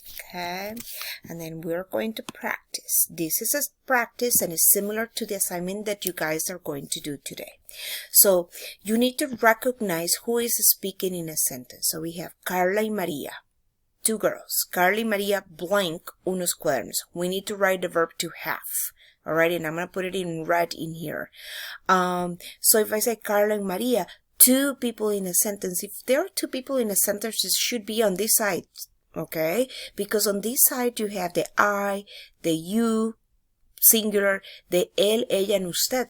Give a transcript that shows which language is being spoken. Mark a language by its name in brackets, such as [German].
[English] Okay, and then we're going to practice. This is a practice, and it's similar to the assignment that you guys are going to do today. So you need to recognize who is speaking in a sentence. So we have Carla y Maria, two girls. [Spanish] Carla y Maria blank unos cuadernos. [English] We need to write the verb to have. All right, and I'm going to put it in red in here. So if I say Carla and Maria, two people in a sentence. If there are two people in a sentence, it should be on this side, okay? Because on this side, you have the I, the you, singular, the él, ella, and usted.